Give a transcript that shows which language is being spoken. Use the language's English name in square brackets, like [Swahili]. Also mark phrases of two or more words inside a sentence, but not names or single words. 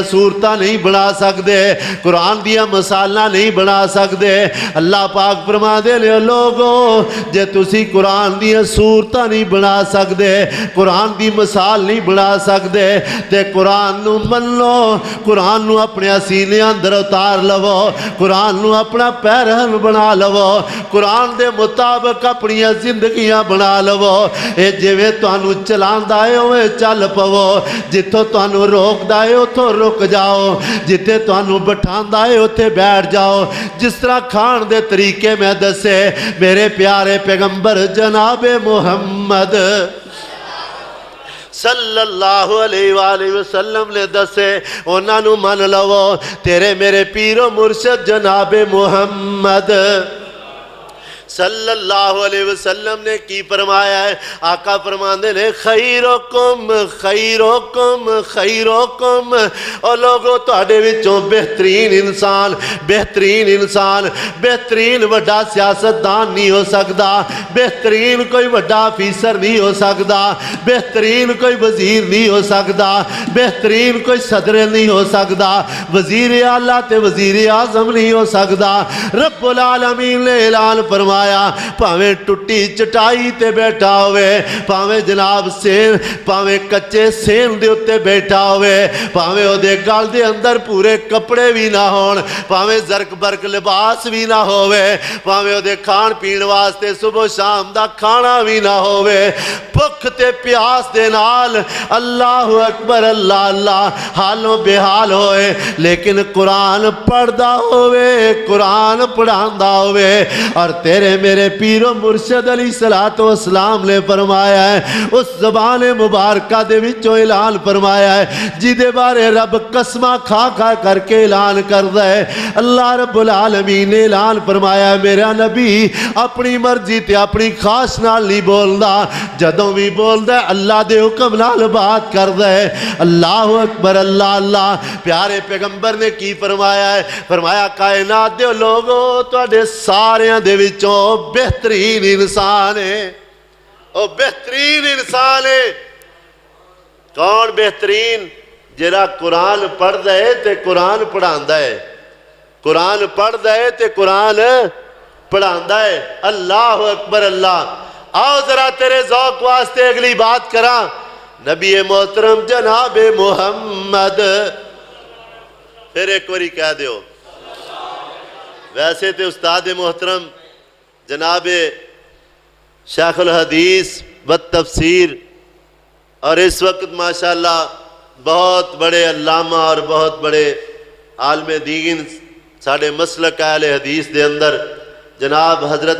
[Punjabi] صورتاں نہیں بنا سکتے قرآن دیا مثالہ نہیں بنا سکتے اللہ پاک فرما دے لے لوگوں جے تسی قرآن دیا صورتاں نہیں بنا سکتے قرآن دی مثال نہیں بنا سکتے تے قرآن نو من لو قرآن نو اپنے سینے اندر اتار لو قرآن نو اپنا پیرہن بنا لو قرآن دے مطابق اپنی زندگیاں بنا لو اے جویں تانوں چلاندا ہے اوے چل پو جتھوں تانوں روکدا ہے اوتھوں رک جاؤ جتھے تانوں بٹھاندا ہے اوتھے بیٹھ جاؤ جس طرح کھان دے طریقے میں دسے میرے پیارے پیغمبر جناب محمد [Arabic] صلی اللہ علیہ وآلہ وسلم [Punjabi] نے دسے انہاں نو من لو تیرے میرے پیر و مرشد جناب محمد [Arabic] صلی اللہ علیہ وسلم [Punjabi] نے کی فرمایا ہے آقا فرماندے نے خیرکم خیرکم خیرکم اور لوگوں تہاڈے وچوں بہترین انسان بہترین وڈا سیاستدان نہیں ہو سکدا بہترین کوئی وڈا افیسر نہیں ہو سکدا بہترین کوئی وزیر نہیں ہو سکدا بہترین کوئی صدر نہیں ہو سکدا وزیر اعلیٰ تے وزیر اعظم نہیں ہو سکدا [Arabic] رب العالمین [Punjabi] نے اعلان فرمایا پاویں ٹٹی چٹائی تے بیٹھا ہوئے پاویں جناب سین پاویں کچے سین دے اتے بیٹھا ہوئے پاویں او دے گل دے اندر پورے کپڑے بھی نہ ہون پاویں زرک برک لباس بھی نہ ہوئے پاویں او دے کھان پین واسطے صبح شام دا کھانا بھی نہ ہوئے بھوک تے پیاس دے نال [Arabic] اللہ اکبر [Punjabi] اللہ اللہ حالوں بے حال ہوئے لیکن قرآن پڑھدا ہوئے قرآن پڑھاندا ہوئے اور تیرے میرے پیر و مرشد [Arabic] علیہ السلام [Punjabi] نے فرمایا ہے اس زبان مبارکہ دے وچوں اعلان فرمایا ہے جیدے بارے رب قسمہ کھا کھا کر کے اعلان کردہ ہے اللہ [Arabic] رب العالمین [Punjabi] نے اعلان فرمایا ہے میرا نبی اپنی مرضی تے اپنی خواہش نال نہیں بولدا جدوں بھی بولدا ہے اللہ دے حکم نال بات کردہ ہے [Arabic] اللہ اکبر [Punjabi] اللہ اللہ پیارے پیغمبر نے کی فرمایا ہے فرمایا کائنات دے لوگوں تواڈے ساریاں دے وچوں بہترین انسان ہے او بہترین انسان ہے کون بہترین جڑا قرآن پڑھ دے تے قرآن پڑھاندا ہے قرآن پڑھ دے تے قرآن پڑھاندا ہے [Arabic] اللہ اکبر [Punjabi] اللہ آؤ ذرا تیرے ذوق واسطے اگلی بات کراں نبی محترم جناب محمد پھر ایک باری کہہ دیو ویسے تے استاد محترم جناب [Arabic] شیخ الحدیث [Punjabi] و تفسیر اور اس وقت ماشاءاللہ بہت بڑے علامہ اور بہت بڑے عالم دین ساڑھے مسلک اہل حدیث دے اندر جناب حضرت